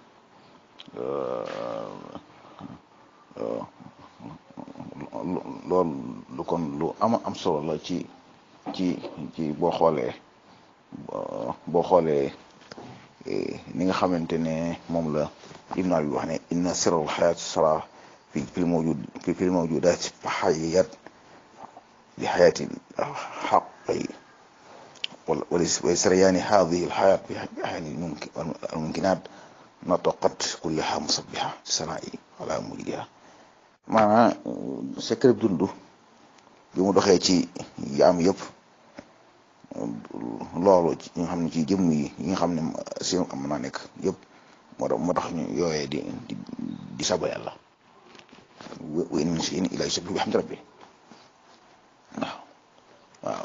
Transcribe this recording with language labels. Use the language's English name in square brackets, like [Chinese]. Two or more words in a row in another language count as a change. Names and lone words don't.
[Wolof] loolu kon lu am solo la ci boo xoolee ni nga xamante ne moom la Ibn Arabi wax ne [Arabic] إن سر الحياة سارية في الموجودات حياة بحياة الحق ولسريان هذه الحياة بأحد الممكنات نطقت كلها مسبحة السماء على موجودها [Wolof] maanaam secret dund bi mu doxee ci yaam yëpp loolu ci nga xam ne ci jëmm yi nga xam ne seen am mën naa nekk yëpp moo tax ñu yooyee di saba yàlla [Arabic] وإن من شيء إلا يسبح بحمد ربي [Wolof] waaw